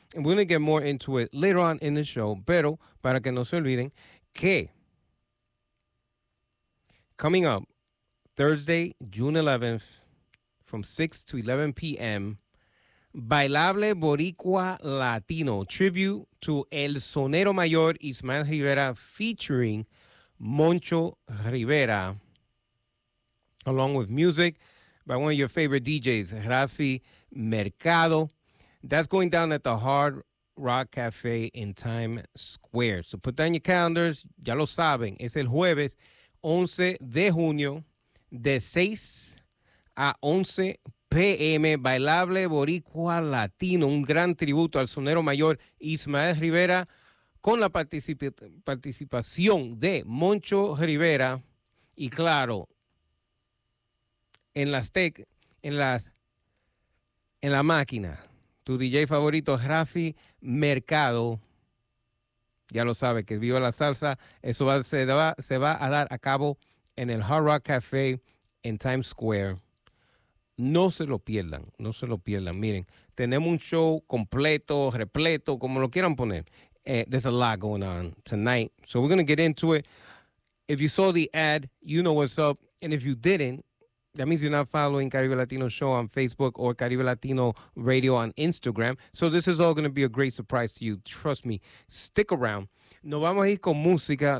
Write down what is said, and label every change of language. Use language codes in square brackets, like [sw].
[en] And we're going to get more into it later on in the show, [es] pero para que no se olviden que [en] coming up Thursday, June 11th, from 6 to 11 p.m., Bailable Boricua Latino, tribute to El Sonero Mayor Ismael Rivera featuring Moncho Rivera, along with music by one of your favorite DJs, Rafi Mercado. That's going down at the Hard Rock Cafe in Times Square. So put down your calendars. [es] Ya lo saben. Es el jueves 11 de junio de 6 a 11 PM, Bailable Boricua Latino, un gran tributo al sonero mayor Ismael Rivera con la participación de Moncho Rivera y claro, en la máquina, tu DJ favorito Rafi Mercado, ya lo sabe que viva la salsa, eso se va a dar a cabo en el Hard Rock Cafe en Times Square. No se lo pierdan. Miren, tenemos un show completo, repleto, como lo quieran poner. [en] There's a lot going on tonight, so we're going to get into it. If you saw the ad, you know what's up. And if you didn't, that means you're not following Caribe Latino Show on Facebook or Caribe Latino Radio on Instagram. So this is all going to be a great surprise to you. Trust me. Stick around. [es] Nos vamos a ir con música.